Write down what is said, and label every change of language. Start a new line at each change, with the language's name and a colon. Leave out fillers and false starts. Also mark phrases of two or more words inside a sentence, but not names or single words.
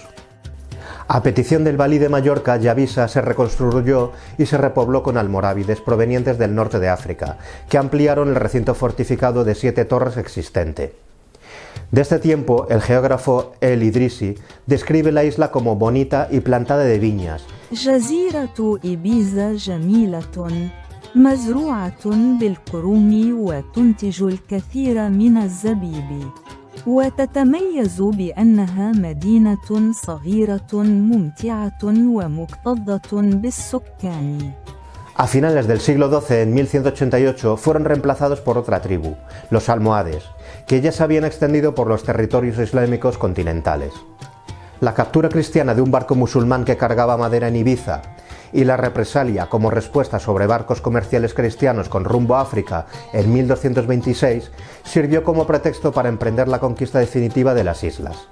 Spanish: A petición del valí de Mallorca, Yavisa se reconstruyó y se repobló con almorávides provenientes del norte de África, que ampliaron el recinto fortificado de 7 torres existente. De este tiempo, el geógrafo El Idrisi describe la isla como bonita y plantada de viñas.
Arabic: جزيرة إبيزا جميلة مزروعة بالكروم وتنتج الكثير من الزبيب وتتميز بأنها مدينة صغيرة ممتعة ومكتظة بالسكان.
Spanish: A finales del siglo XII, en 1188, fueron reemplazados por otra tribu, los almohades, que ya se habían extendido por los territorios islámicos continentales. La captura cristiana de un barco musulmán que cargaba madera en Ibiza y la represalia como respuesta sobre barcos comerciales cristianos con rumbo a África en 1226 sirvió como pretexto para emprender la conquista definitiva de las islas.